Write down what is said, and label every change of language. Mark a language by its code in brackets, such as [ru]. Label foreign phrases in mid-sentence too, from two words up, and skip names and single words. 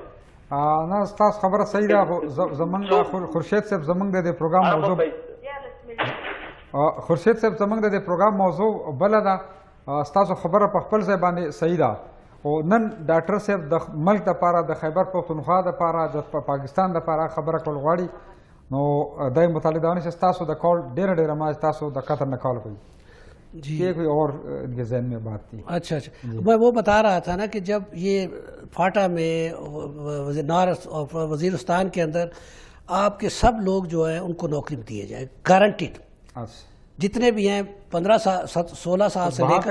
[ps] نه ستاسو خبره صحیح ده, خو زمونږ خورشید صاحب زمونږ د دې پروګرام موضوع خورشید صاحب زمونږ د دې پروګرام موضوع بله ده. ستاسو خبره په خپل ځای باندې صحیح ده, او نن ډاکټر صاحب د ملک دپاره, د خیبر پښتونخوا دپاره, د پاکستان دپاره خبره کول غواړي. نو دای متعلق دا چې ستاسو د کال ډېره ما تاسو د قطر نه کال کوي. [ur] جی کوئی اور ذہن میں بات تھی. اچھا میں وہ بتا رہا تھا نا کہ جب یہ فاٹا میں وزیرستان کے اندر آپ کے سب لوگ جو ہیں ان کو نوکری دیے جائے, گارنٹیڈ. جتنے بھی ہیں 15-16 سال سے لے کر